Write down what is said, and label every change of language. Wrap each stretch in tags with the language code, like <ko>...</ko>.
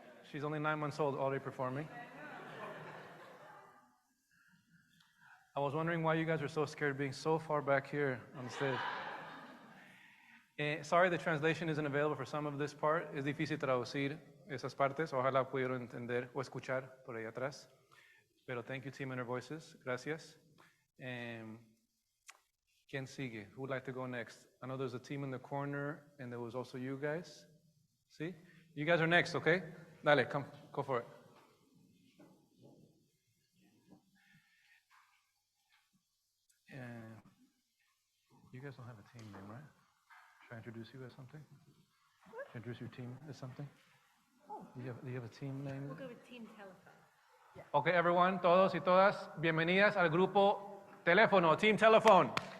<en>She's only 9 months old, already performing. I was wondering why you guys are so scared being so far back here on the stage. Sorry, the translation isn't available for some of this part.</en> <es>Es difícil traducir esas partes. Ojalá pudieron entender o escuchar por ahí atrás. Pero</es> <en>thank you, Team Inner Voices.</en> <es>Gracias. ¿Quién sigue?</es> <en>Who would like to go next? I know there's a team in the corner, and there was also you guys. See? You guys are next, okay? Dale, come, go for it. You guys don't have a team name, right? Should I introduce you as something? What? Should I introduce your team as something? Oh. Do you have a team name? We'll go with Team Telephone. Yeah. Okay, everyone,</en> <es>todos y todas, bienvenidas al grupo Teléfono, Team Telephone.</es>